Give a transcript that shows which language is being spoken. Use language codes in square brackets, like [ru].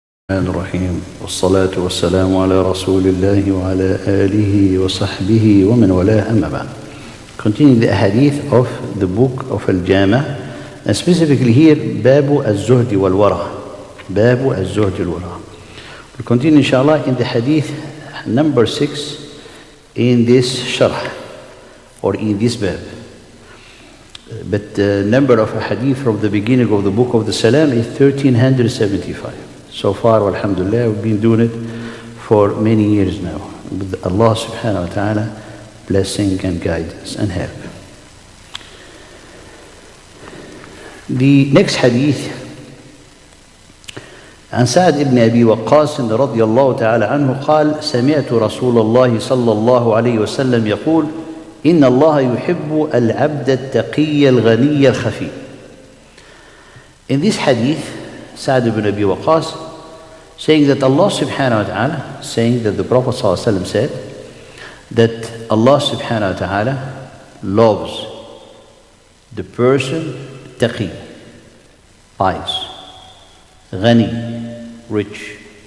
[ar] الرحمن الرحيم والصلاة والسلام على رسول الله وعلى آله وصحبه ومن والاه أما بعد. [en] Continuing the hadith of the book of Al-Jama, and specifically here Babu al-Zuhud Wal-Wara. Babu al-Zuhud Wal-Wara. We'll continue inshallah in the hadith number 6 in this sharh or in this bab. But the number of hadith from the beginning of the book of the Salam is 1375. So far, alhamdulillah, we've been doing it for many years now. With Allah subhanahu wa ta'ala blessing and guidance and help. The next hadith [ar] عن سعد بن أبي وقاص رضي الله تعالى عنه قال سمعت رسول الله صلى الله عليه وسلم يقول إن الله يحب العبد التقي الغني الخفي. [en] In this hadith, Sa'd ibn Abi Waqqas saying that Allah subhanahu wa ta'ala, saying that the Prophet sallallahu alaihi wasallam said that Allah subhanahu wa ta'ala loves the person taqi, pious, ghani, rich.